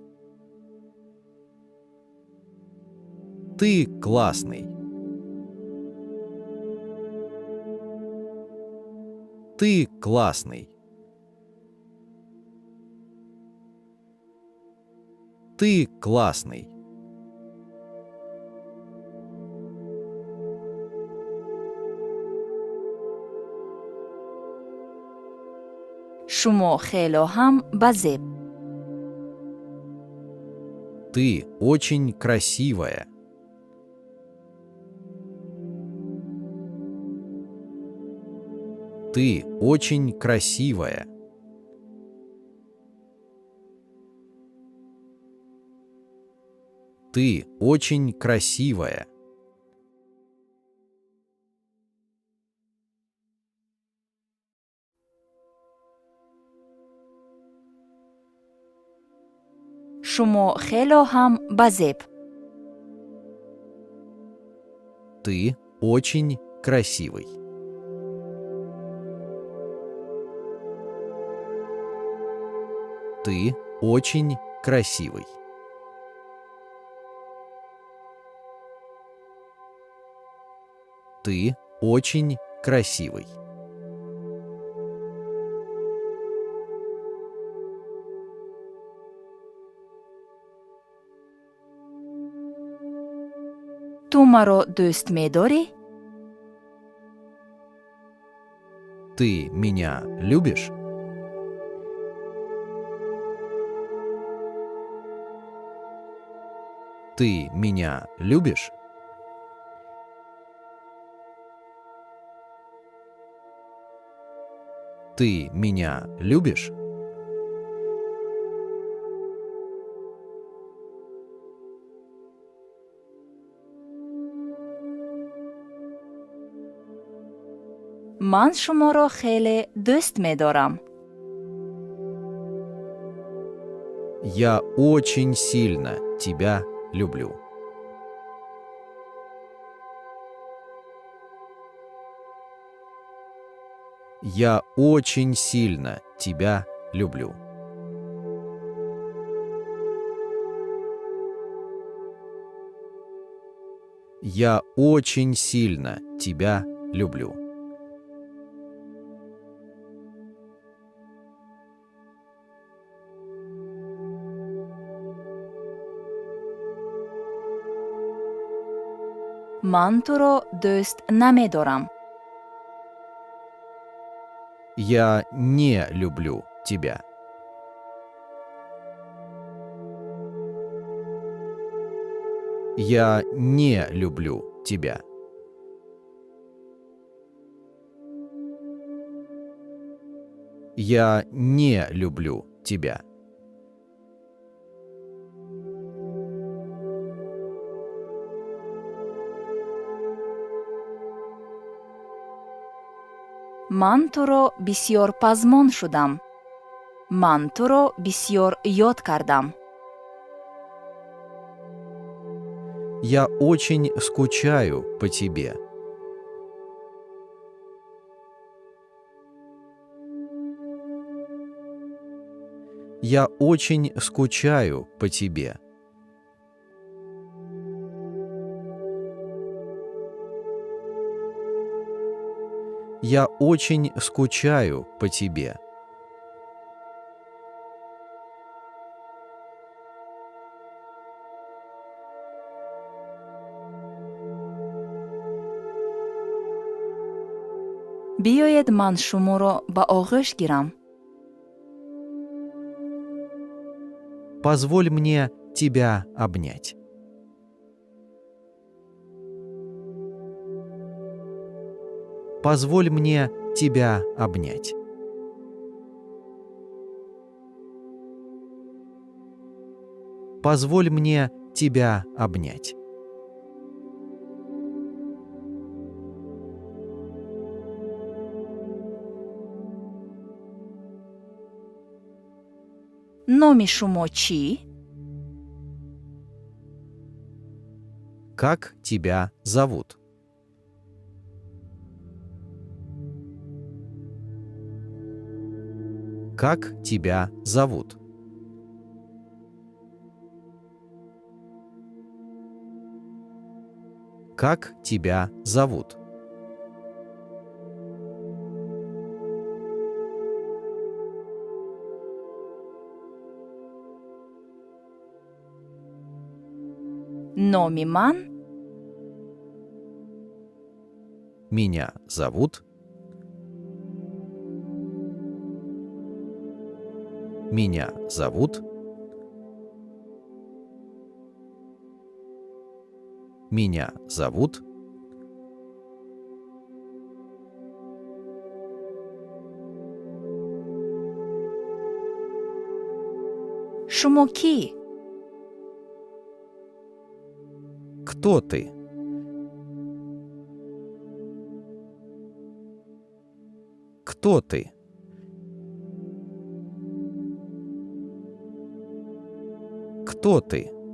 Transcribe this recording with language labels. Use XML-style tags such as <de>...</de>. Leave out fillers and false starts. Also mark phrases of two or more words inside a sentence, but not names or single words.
<ru>Ты классный. Ты классный. Ты классный.</ru> <tg>шумо хелоҳам ба зеб.</tg> <ru>Ты очень красивая. Ты очень красивая. Ты очень красивая.</ru> <tg>шумо хелоҳам ба зеб.</tg> <ru>Ты очень красивый. Ты очень красивый. Ты очень красивый.</ru> <tg>ту маро дӯст медорӣ?</tg> <ru>Ты меня любишь? Ты меня любишь? Ты меня любишь?</ru> <tg>ман шуморо хеле дӯст медорам.</tg> <ru>Я очень сильно тебя люблю. Я очень сильно тебя люблю. Я очень сильно тебя люблю.</ru> <tg>ман туро дӯст намедорам.</tg> <ru>Я не люблю тебя. Я не люблю тебя. Я не люблю тебя.</ru> <tg>ман туро бисьёр пазмон шудам. ман туро бисьёр ёд кардам.</tg> <ru>Я очень скучаю по тебе. Я очень скучаю по тебе. Я очень скучаю по тебе.</ru> <tg>биёед ман шуморо ба оғӯш гирам.</tg> <ru>Позволь мне тебя обнять. Позволь мне тебя обнять. Позволь мне тебя обнять.</ru> <tg>номи шумо чӣ?</tg> <ru>Как тебя зовут? Как тебя зовут? Как тебя зовут?</ru> <tg>номи ман</tg> <ru>Меня зовут. Меня зовут. Меня зовут.</ru> <tg>шумо кӣ?</tg> <ru>Кто ты? Кто ты? Кто ты?</ru>